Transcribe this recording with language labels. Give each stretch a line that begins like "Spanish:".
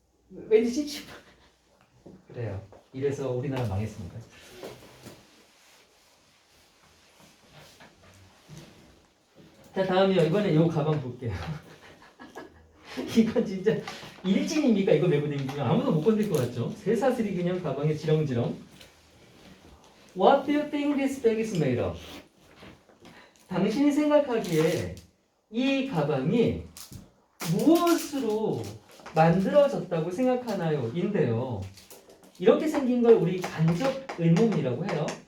Korean: 왠지 찝찝 그래요. 이래서 우리나라 망했습니다. 자 다음이요. 이번에 이 가방 볼게요. 이건 진짜 일진입니까? 이거 메고 다니면 아무도 못 건들 것 같죠? 새사슬이 그냥 가방에 지렁지렁.
English: What do you think this bag is made of?
Korean: 당신이 생각하기에 이 가방이 무엇으로 만들어졌다고 생각하나요? 인데요. 이렇게 생긴 걸 우리 간접 의문이라고 해요.